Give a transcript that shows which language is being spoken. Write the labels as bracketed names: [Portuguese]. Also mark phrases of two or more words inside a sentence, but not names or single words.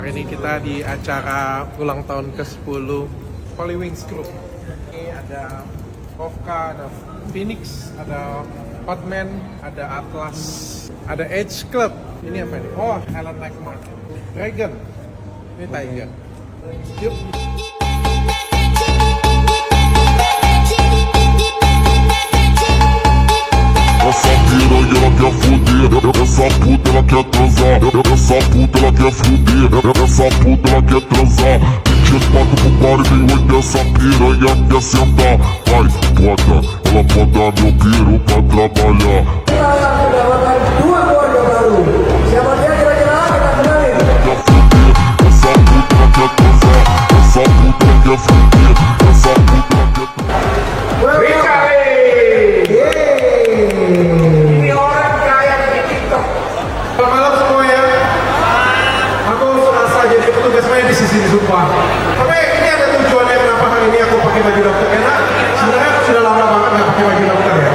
[Indonesian] Hari ini kita di acara ulang tahun ke-10 Hollywings Group. Ini ada Kofka, ada Phoenix, ada Hotman, ada Atlas, ada Edge Club. Ini apa ini? Oh, Alan Lackman. Dragon. Ini Tiger. Yuk. [Portuguese] Essa piranha ela quer fuder, essa puta ela quer transar, essa puta ela quer fuder, essa puta ela quer transar. 24 pro pare, vem 8, essa piranha quer sentar. Vai, bota, ela bota meu piro pra trabalhar. [Indonesian] Kita akan mendapatkan dua keluarga baru. Siapa dia kira-kira? Kita kenalin. [Portuguese] Quer fuder, essa puta ela quer transar, essa puta ela quer fuder, essa puta ela quer transar. [Indonesian] Ini orang kaya di TikTok. Selamat malam semuanya. Aku serasa jadi petugas main di sini sumpah. Tapi ini ada tujuannya kenapa hari ini aku pakai baju dokter. Karena sebenarnya aku sudah lama banget nggak pakai baju dokter ya.